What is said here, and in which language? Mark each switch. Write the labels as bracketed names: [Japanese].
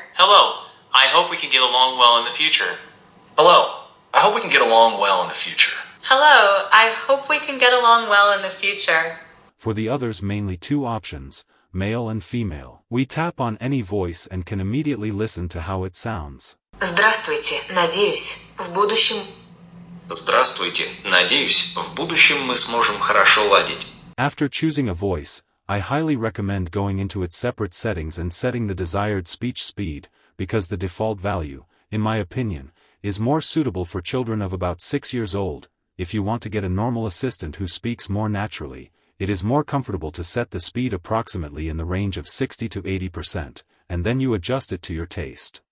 [English] Hello, I hope we can get along well in the future. Hello, I hope we can get along well in the future. Hello, I hope we can get along well in the future. For the others mainly 2 options, male and female. We tap on any voice and can immediately listen to how it sounds. [Russian] Здравствуйте, надеюсь, в будущем. Здравствуйте, надеюсь, в будущем мы сможем хорошо ладить. [English] After choosing a voice, I highly recommend going into its separate settings and setting the desired speech speed, because the default value, in my opinion, is more suitable for children of about 6 years old. If you want to get a normal assistant who speaks more naturally, it is more comfortable to set the speed approximately in the range of 60 to 80%, and then you adjust it to your taste.